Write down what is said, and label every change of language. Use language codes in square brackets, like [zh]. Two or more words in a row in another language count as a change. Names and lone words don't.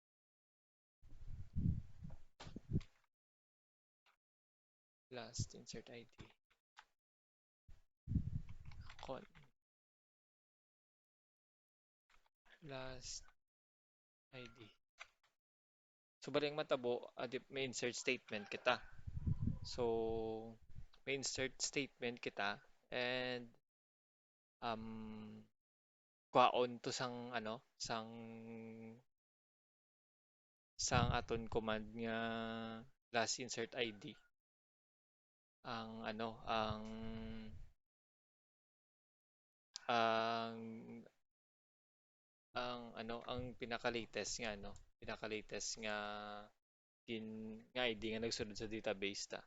[en] Last insert ID con last ID. [hil] So baling matabo may [en] insert statement [hil] kita. So may [en] insert statement [hil] kita and um kwaon to sang aton command nga [en] last insert ID [hil] ang ang ang pinaka-latest nga pinaka-latest nga nga ID nga nagsunod sa database ta.